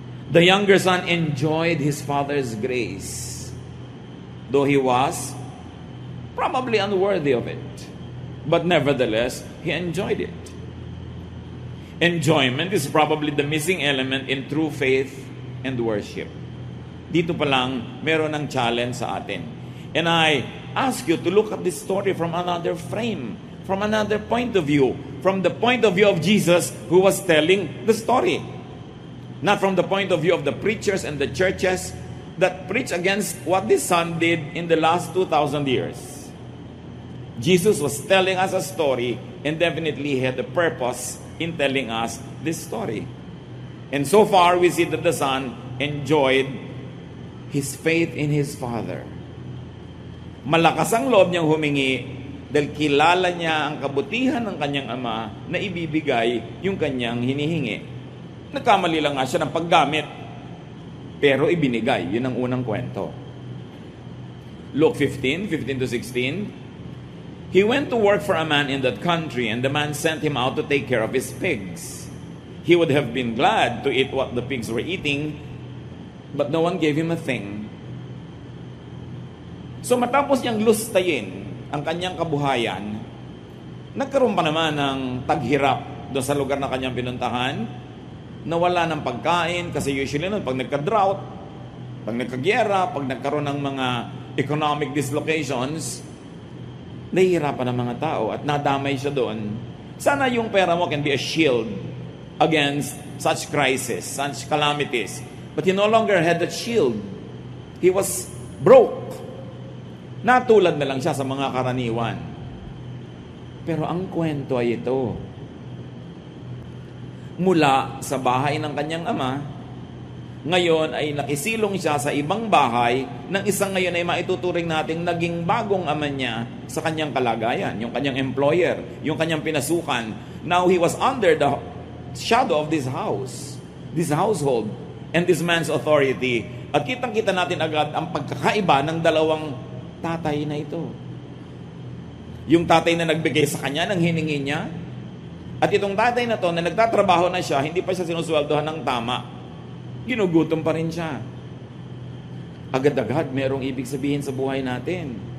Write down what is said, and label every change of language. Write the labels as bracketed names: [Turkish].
[English] The younger son enjoyed his father's grace, though he was probably unworthy of it. But nevertheless, he enjoyed it. Enjoyment is probably the missing element in true faith and worship. [Filipino] Dito pa lang, meron ng challenge sa atin. [English] And I ask you to look at this story from another frame, from another point of view, from the point of view of Jesus who was telling the story. Not from the point of view of the preachers and the churches that preach against what this son did in the last 2,000 years. Jesus was telling us a story, and definitely he had a purpose in telling us this story. And so far, we see that the son enjoyed his faith in his father. [Filipino] Malakas ang loob niyang humingi dahil kilala niya ang kabutihan ng kanyang ama na ibibigay yung kanyang hinihingi. Nagkamali lang nga siya ng paggamit, pero ibinigay. Yun ang unang kwento. Luke 15:15-16. [English] He went to work for a man in that country, and the man sent him out to take care of his pigs. He would have been glad to eat what the pigs were eating, but no one gave him a thing. [Filipino] So matapos niyang lustayin ang kanyang kabuhayan, nagkaroon pa naman ng taghirap doon sa lugar na kanyang pinuntahan, nawala ng pagkain, kasi usually nun, pag nagka-drought, pag nagka-gyera, pag nagkaroon ng mga [English] economic dislocations, [Filipino] nahihirapan ng mga tao at nadamay siya doon. Sana yung pera mo [English] can be a shield against such crisis, such calamities. But he no longer had that shield. He was broke. [Filipino] Natulad na lang siya sa mga karaniwan. Pero ang kwento ay ito. Mula sa bahay ng kanyang ama, ngayon ay nakisilong siya sa ibang bahay ng isang ngayon ay maituturing nating naging bagong ama niya sa kanyang kalagayan, yung kanyang employer, yung kanyang pinasukan. [English] Now he was under the shadow of this house, this household, and this man's authority. [Filipino] At kitang-kita natin agad ang pagkakaiba ng dalawang tatay na ito. Yung tatay na nagbigay sa kanya ng hiningi niya, at itong tatay na to na nagtatrabaho na siya, hindi pa siya sinusweldohan ng tama. Ginugutom pa rin siya. Agad-agad merong ibig sabihin sa buhay natin.